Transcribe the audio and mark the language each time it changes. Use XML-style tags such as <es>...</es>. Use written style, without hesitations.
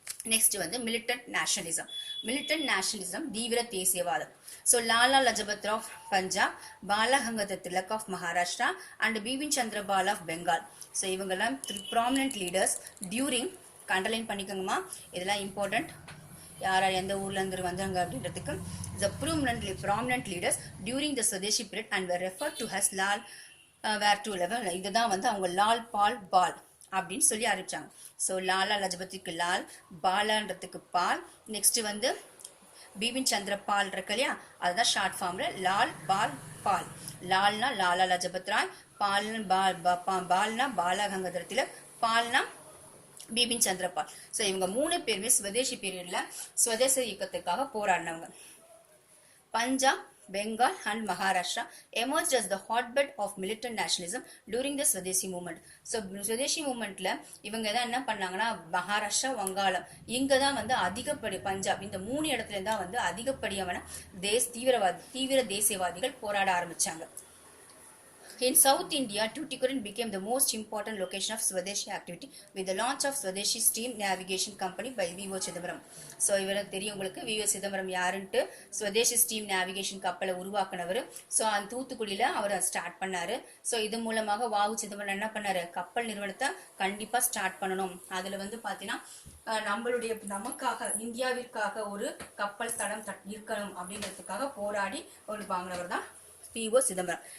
<ta>Next வந்து militant nationalism. Militant nationalism தீவிர தேசியவாதம்.</ta> <en>So Lala Lajpat Rao Punjab, Bala Gangadhar Tilak of Maharashtra and Bipin Chandra Pal of Bengal.</en> <ta>So இவங்கெல்லாம்</ta> <en>prominent leaders during,</en> <ta>அண்டர்லைன் பண்ணிக்கோங்கம்மா, இதெல்லாம் important, யார் எந்த ஊர்ல இருந்து வந்தாங்க அப்படின்றதுக்கு.</ta> <en>the prominent leaders during the Swadeshi period and were referred to as Lal வேர் டு லெவல்.</en> <ta>இதுதான் வந்து அவங்க லால் பால் பால் அப்படின்னு சொல்லி ஆரம்பிச்சாங்க. ஸோ லாலா லஜபத்துக்கு லால், பாலான்றதுக்கு பால், நெக்ஸ்ட் வந்து பிபின் சந்திர பால் இருக்கு இல்லையா, அதுதான் ஷார்ட் ஃபார்ம்ல லால் பால் பால். லால்னா லாலா லஜபத் ராய், பால்னா பாலா கங்காதர் திலக், பால்னா பிபின் சந்திர பால். ஸோ இவங்க 3 பேருமே ஸ்வதேசி பீரியட்ல ஸ்வதேச இயக்கத்துக்காக போராடினவங்க.</ta> <en>Punjab, Bengal and Maharashtra emerged as the hotbed of militant nationalism during the Swadeshi movement.</en> <ta>So Swadeshi movementல இவங்க தான் என்ன பண்ணாங்கன்னா, மகாராஷ்டிரா, வங்காளம் இங்க தான் வந்து அதிகப்படி, பஞ்சாப், இந்த 3 இடத்துல தான் வந்து அதிகப்படியான தீவிர தேசியவாதிகள் போராட ஆரம்பிச்சாங்க.</ta> <en>In South India, Tuticorin became the most important location of Swadeshi activity with the launch of Swadeshi Steam Navigation Company by V.O. Chidambaram.</en> <ta>So இவரை தெரியும் உங்களுக்கு V.O. Chidambaram யாருன்ட்டு Swadeshi steam navigation கப்பலை உருவாக்குனவர். ஸோ அந்த தூத்துக்குடியில் அவர் ஸ்டார்ட் பண்ணாரு. ஸோ இது மூலமாக வாவு சிதம்பரம் என்ன பண்ணாரு, கப்பல் நிறுவனத்தை கண்டிப்பாக ஸ்டார்ட் பண்ணணும். அதில் வந்து பார்த்தீங்கன்னா நம்மளுடைய நமக்காக இந்தியாவிற்காக ஒரு கப்பல் தடம் இருக்கணும் அப்படிங்கிறதுக்காக போராடி ஒரு வாங்கினவர் தான் V.O. சிதம்பரம்.</ta>